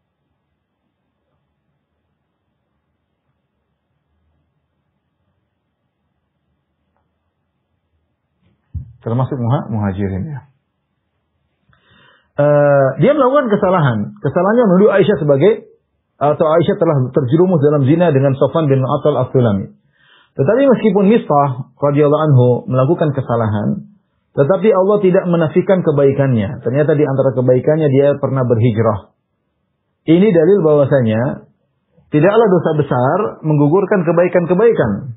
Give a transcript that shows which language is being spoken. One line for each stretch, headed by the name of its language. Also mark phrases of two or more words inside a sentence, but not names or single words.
Indonesian: Termasuk muhajirin, ya. Dia melakukan kesalahan. Kesalahannya menuduh Aisyah Aisyah telah terjerumus dalam zina dengan Safwan bin Mu'attal as-Sulami. Tetapi meskipun Mistah
Arabic: رضي الله عنه
Indonesian: melakukan kesalahan, tetapi Allah tidak menafikan kebaikannya. Ternyata di antara kebaikannya dia pernah berhijrah. Ini dalil bahwasanya tidaklah dosa besar menggugurkan kebaikan-kebaikan.